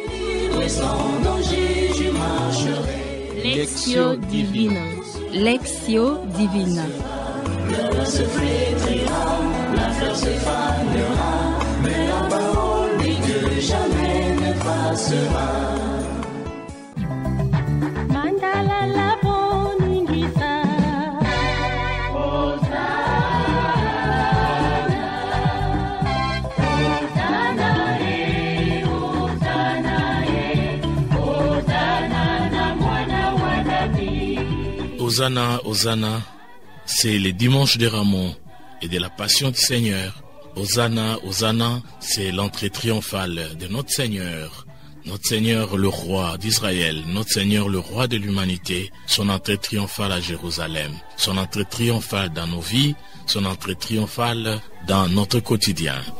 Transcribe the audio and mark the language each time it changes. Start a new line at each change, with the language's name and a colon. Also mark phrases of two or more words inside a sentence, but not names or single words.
Latin: Lectio Divina. Lectio Divina.
French: Le se flétrira, la fleur se fanera, mais la parole dit que jamais ne passera.
Lingala: Mandala la boningisa, Hosanna, Hosanna na mwana wa David. Hosanna, Hosanna.
French: C'est le dimanche de Ramon et de la Passion du Seigneur.
Lingala: Hosanna, Hosanna,
French: c'est l'entrée triomphale de notre Seigneur le roi d'Israël, notre Seigneur le roi de l'humanité, son entrée triomphale à Jérusalem, son entrée triomphale dans nos vies, son entrée triomphale dans notre quotidien.